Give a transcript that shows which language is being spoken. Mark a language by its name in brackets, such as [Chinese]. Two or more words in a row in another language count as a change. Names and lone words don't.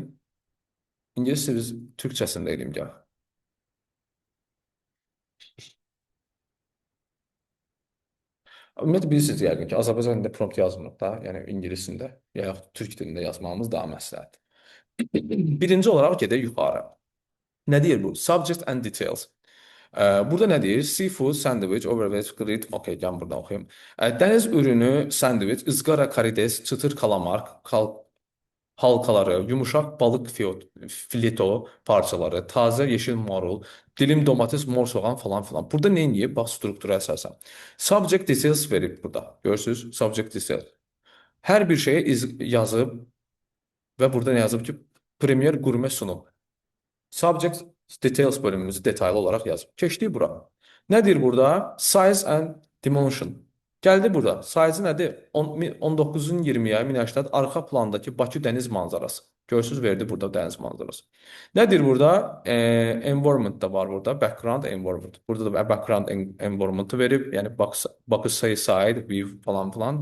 [Azerbaijani] İngilis türkçəsində eləyim gəl. Ümumiyyətlə bilirsiniz yəqin ki, Azərbaycan dilində prompt yazmırıq da, yəni ingilisində, ya yaxud türk dilində yazmağımız daha məsləhətdir. Birinci olaraq gedək yuxarı. Nə deyir bu? [English] Subject and details. [Azerbaijani] Burada nə deyir? [English] Seafood, sandwich, overweight, grit. Okay, [Azerbaijani] gəlin buradan oxuyum. [Turkish] Dəniz ürünü, sandwich, ızqara karides, çıtır kalamar, halkaları, yumuşaq balıq fileto parçaları, taze yeşil marul, dilim domates, mor soğan falan filan. [Azerbaijani] Burada nə edib? Bax struktura əsasən. [English] Subject details [Azerbaijani] verib burada. Görürsüz? [English] Subject details. [Azerbaijani] Hər bir şeyə yazıb və burada nə yazıb ki, Premier Gurme sunum. [English] Subject details [Azerbaijani] bölümümüzü detaylı olaraq yazıb. Keçdik bura. Nə deyir burada? [English] Size and dimension. [Azerbaijani] Gəldi burada. Size nədir? 19-un 20-yə 1080 arxa plandakı Bakı dəniz manzarası. Görürsüz, verdi burada dəniz manzarası. Nə deyir burada? Environment da var burada. [English] Background environment. [Azerbaijani] Burada da [English] background environment-ı [Azerbaijani] verib. Yəni Bakı [English] side view [Azerbaijani] falan filan.